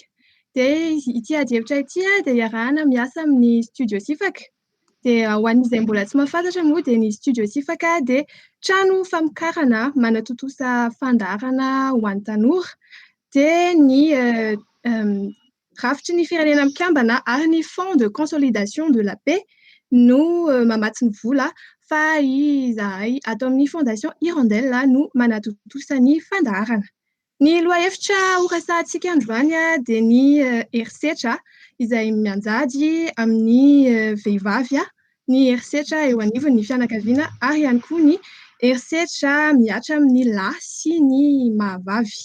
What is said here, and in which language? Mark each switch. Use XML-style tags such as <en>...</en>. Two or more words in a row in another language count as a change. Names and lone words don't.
<mg>Dia ity ady hevitra ity dia iarahana miasa amin'ny studio sifaka. Dia ho an'izay mbola tsy mahafantatra moa dia ny studio sifaka dia trano famokarana manatontosa fandaharana ho an'ny tanora. Dia ny rafitry ny firenena mikambana ary ny Fonds de consolidation de la paix no mamatsy ny vola fa izahay ato amin'ny Fondation Hirondelle no manatontosa ny fandaharana. Ny lohahevitra horesahantsika androany dia ny herisetra izay mianjady amin'ny vehivavy, ny herisetra eo anivon'ny fianakaviana ary ihany koa ny herisetra miatra amin'ny lahy sy ny mahavavy.</mg>